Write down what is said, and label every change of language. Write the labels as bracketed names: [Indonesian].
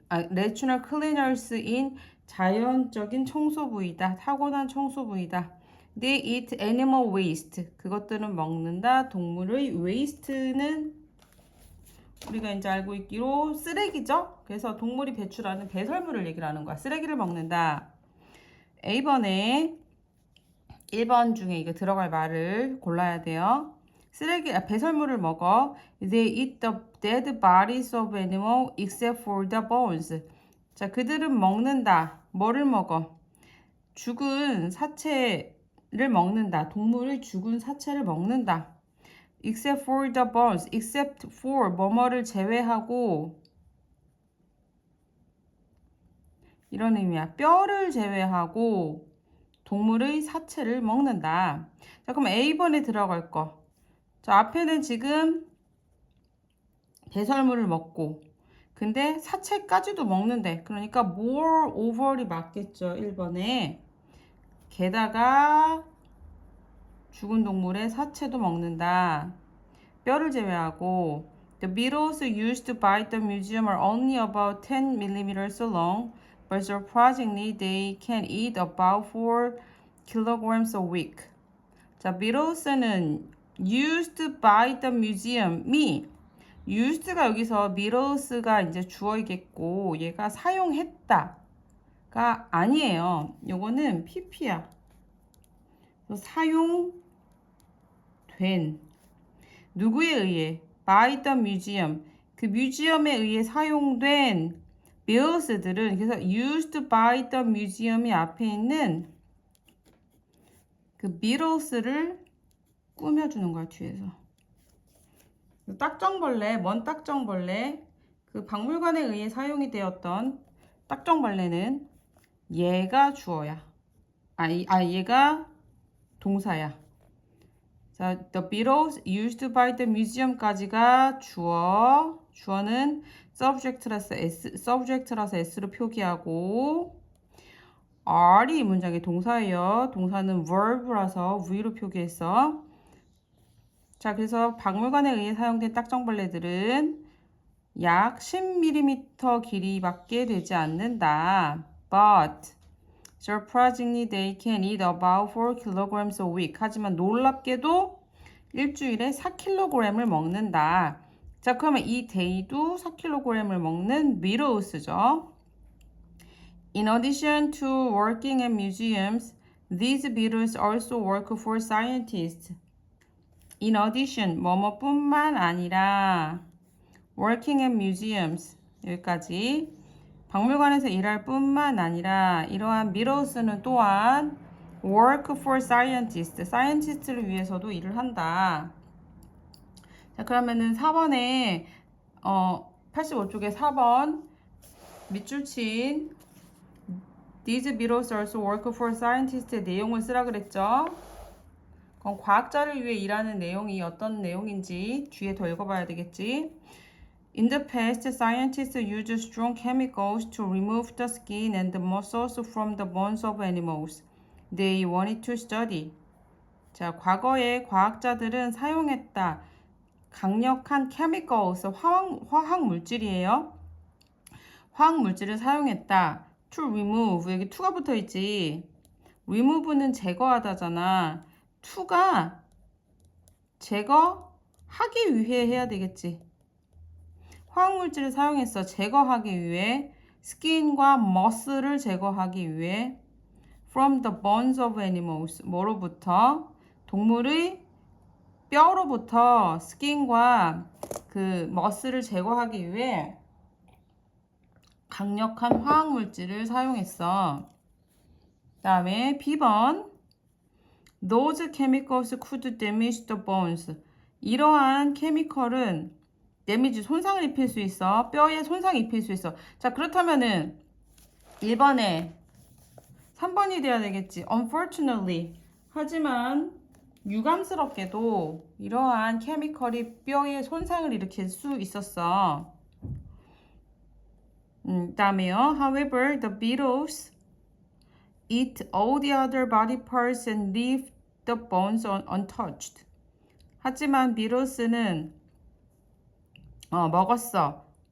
[English] natural cleaners in [Korean] 자연적인 청소부이다. 타고난 청소부이다. [English] They eat animal waste. [Korean] 그것들은 먹는다. 동물의 waste는 우리가 이제 알고 있기로 쓰레기죠. 그래서 동물이 배출하는 배설물을 얘기를 하는 거야. 쓰레기를 먹는다. A번에 1번 중에 이거 들어갈 말을 골라야 돼요. 배설물을 먹어. [English] They eat the dead bodies of animal except for the bones. [Korean] 자, 그들은 먹는다. 뭐를 먹어? 죽은 사체를 먹는다. 동물의 죽은 사체를 먹는다. [English] Except for the bones. Except for [Korean] 뭐뭐를 제외하고 이런 의미야. 뼈를 제외하고 동물의 사체를 먹는다. 자, 그럼 A번에 들어갈 거. 자, 앞에는 지금 배설물을 먹고 근데 사체까지도 먹는데 그러니까 moreover이 맞겠죠. 1번에. 게다가 죽은 동물의 사체도 먹는다. 뼈를 제외하고 [English] The beetles used by the museum are only about 10 millimeters long, but surprisingly they can eat about 4 kilograms a week. [Korean] 자, beetles는 [English] used by the museum [Korean] 이 used가 여기서 beetles가 이제 주어이겠고 얘가 사용했다가 아니에요. 요거는 pp야. 사용된 누구에 의해? [English] by the museum. [Korean] 그 뮤지엄에 의해 사용된 beetles들은 그래서 [English] used by the museum [Korean] 이 앞에 있는 그 beetles를 꾸며주는 거야 뒤에서. 딱정벌레, 먼 딱정벌레 그 박물관에 의해 사용이 되었던 딱정벌레는 얘가 주어야. 얘가 동사야. 자, [English] the beetles used by the museum [Korean] 까지가 주어. 주어는 subject라서 s로 표기하고 are이 이 문장의 동사예요. 동사는 verb라서 v로 표기했어. 자, 그래서 박물관에 의해 사용된 딱정벌레들은 약 10mm 길이밖에 되지 않는다. [English] But surprisingly, they can eat about 4 kilograms a week. [Korean] 하지만 놀랍게도 일주일에 4kg을 먹는다. 자, 그러면 이 day도 4kg을 먹는 beetles죠. [English] In addition to working at museums, these beetles also work for scientists. [Korean] In addition, 뭐뭐뿐만 아니라 [English] working at museums [Korean] 여기까지 박물관에서 일할 뿐만 아니라 이러한 beetles는 또한 [English] work for scientists, [Korean] scientist를 위해서도 일을 한다. 자, 그러면은 4번에 85쪽에 4번 밑줄 친 [English] These beetles also work for scientists [Korean] 의 내용을 쓰라 그랬죠. 그럼 과학자를 위해 일하는 내용이 어떤 내용인지 뒤에 더 읽어봐야 되겠지. [English] In the past, scientists used strong chemicals to remove the skin and the muscles from the bones of animals they wanted to study. [Korean] 자, 과거에 과학자들은 사용했다. 강력한 chemicals, 화학 물질이에요. 화학 물질을 사용했다. To remove, 여기 to가 붙어 있지. remove는 제거하다잖아. to가 제거하기 위해 해야 되겠지. 화학물질을 사용해서 제거하기 위해 skin과 muscle을 제거하기 위해 [English] from the bones of animals [Korean] 뭐로부터 동물의 뼈로부터 skin과 그 muscle을 제거하기 위해 강력한 화학물질을 사용했어. 다음에 B번 [English] Those chemicals could damage the bones. [Korean] 이러한 케미컬은 데미지 손상을 입힐 수 있어. 뼈에 손상을 입힐 수 있어. 자, 그렇다면은 1번에 3번이 돼야 되겠지. [English] Unfortunately. [Korean] 하지만 유감스럽게도 이러한 케미컬이 뼈에 손상을 일으킬 수 있었어. 다음에요. [English] However, the beetles eat all the other body parts and leave the bones untouched. [Korean] 하지만 비로스는 먹었어.